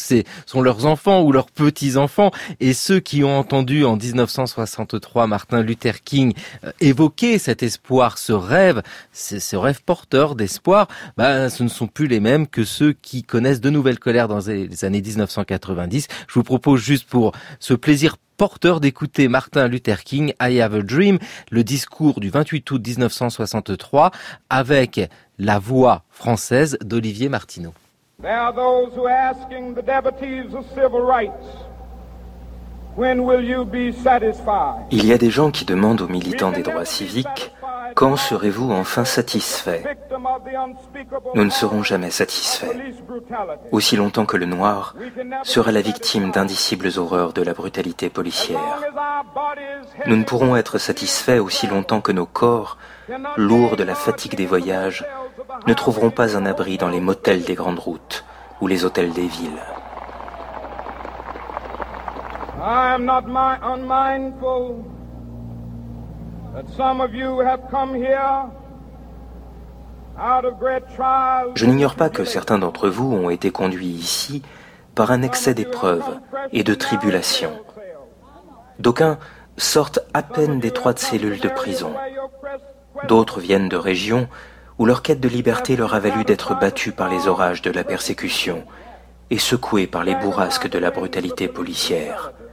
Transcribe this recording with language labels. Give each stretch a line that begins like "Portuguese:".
French: Ce sont leurs enfants ou leurs petits-enfants, et ceux qui ont entendu en 1963 Martin Luther King évoquer cet espoir, ce rêve, ce rêve porteur d'espoir, ce ne sont plus les mêmes que ceux qui connaissent de nouvelles colères dans les années 1990. Je vous propose, juste pour ce plaisir porteur, d'écouter Martin Luther King, I Have a Dream, le discours du 28 août 1963, avec la voix française d'Olivier Martineau.
English: There are those who are asking the devotees of civil rights, when will you be satisfied?
French: Il y a des gens qui demandent aux militants des droits civiques: quand serez-vous enfin satisfait? Nous ne serons jamais satisfaits, aussi longtemps que le noir sera la victime d'indicibles horreurs de la brutalité policière. Nous ne pourrons être satisfaits aussi longtemps que nos corps, lourds de la fatigue des voyages, ne trouveront pas un abri dans les motels des grandes routes ou les hôtels des villes.
English: I am not unmindful that some of you have come here out of great trials.
French: Je n'ignore pas que certains d'entre vous ont été conduits ici par un excès d'épreuves et de tribulations. D'aucuns sortent à peine d'étroites cellules de prison. D'autres viennent de régions où leur quête de liberté leur a valu d'être battus par les orages de la persécution et secoués par les bourrasques de la brutalité policière.